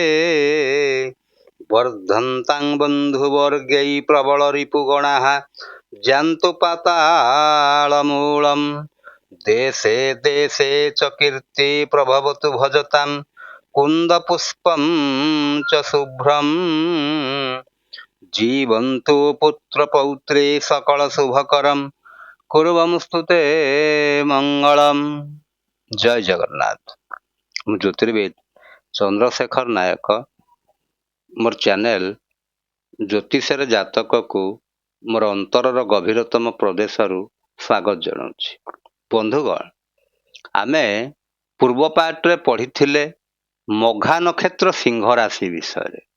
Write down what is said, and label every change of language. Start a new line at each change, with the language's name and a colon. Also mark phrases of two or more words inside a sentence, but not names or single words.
Sanskrit: वर्धन्तां बन्धुवर्गै प्रबलरिपुगणाः जान्तु पातालमूलम् देशे देशे च कीर्ति प्रभवतु भजतां कुन्दपुष्पं च शुभ्रम् जीवन्तु पुत्रपौत्रे सकलशुभकरम् कुर्वंस्तुते मंगलम। जय जगन्नाथ।
Odia: ମୁଁ ଜ୍ୟୋତିର୍ବିଦ ଚନ୍ଦ୍ରଶେଖର ନାୟକ ମୋର ଚ୍ୟାନେଲ ଜ୍ୟୋତିଷରେ ଜାତକକୁ ମୋର ଅନ୍ତରର ଗଭୀରତମ ପ୍ରଦେଶରୁ ସ୍ୱାଗତ ଜଣାଉଛି। ବନ୍ଧୁଗଣ, ଆମେ ପୂର୍ବ ପାର୍ଟରେ ପଢ଼ିଥିଲେ ମଘା ନକ୍ଷତ୍ର ସିଂହ ରାଶି ବିଷୟରେ।